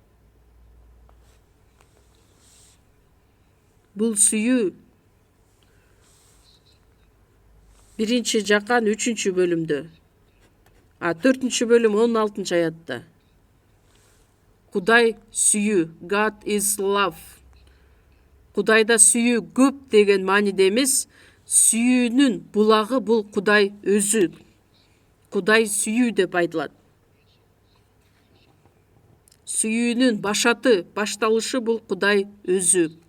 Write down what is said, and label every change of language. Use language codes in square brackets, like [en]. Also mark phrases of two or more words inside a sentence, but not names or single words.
[ky] Бул сүйүү 1-Жакан 3-бөлүмдө, 4-бөлүм 16-аятта. Кудай сүйүү, [en] God is love. [ky] Кудайда сүйүү көп деген мааниде эмес, сүйүүнүн булагы бул Кудай өзү. Кудай сүйүү деп айтылат. Сүйүүнүн башаты, башталышы бул Кудай өзү.